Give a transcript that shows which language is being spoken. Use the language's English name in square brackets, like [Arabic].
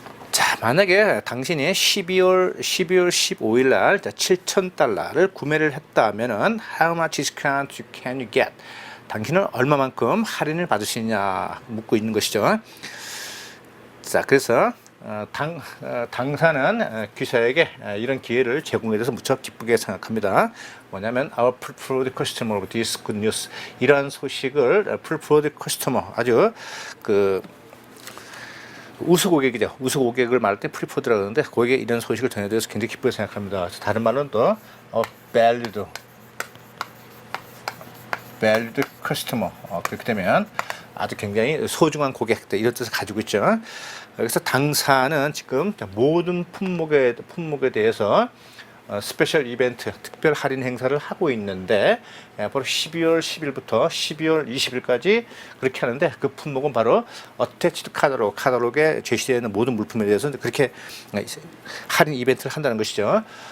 [Korean] 자, 만약에 당신이 12월 15일 날 $7,000를 구매를 했다면은 [English] how much discount can you get? [Korean] 당신은 얼마만큼 할인을 받을 수 있냐 묻고 있는 것이죠. 자, 그래서 당사는 기사에게 이런 기회를 제공해 줘서 무척 기쁘게 생각합니다. 뭐냐면 [English] our preferred customer of this good news, [Korean] 이러한 소식을 preferred customer, 아주 그 우수 고객이죠. 우수 고객을 말할 때 preferred라고 하는데 고객에 이런 소식을 전해드려서 굉장히 기쁘게 생각합니다. 다른 말로는 또 valued customer, 그렇게 되면 아주 굉장히 소중한 고객들 이런 뜻을 가지고 있죠. 그래서 당사는 지금 모든 품목에 대해서 스페셜 이벤트, 특별 할인 행사를 하고 있는데, 바로 12월 10일부터 12월 20일까지 그렇게 하는데, 그 품목은 바로 어태치드 카탈로그에 제시되는 모든 물품에 대해서 그렇게 할인 이벤트를 한다는 것이죠.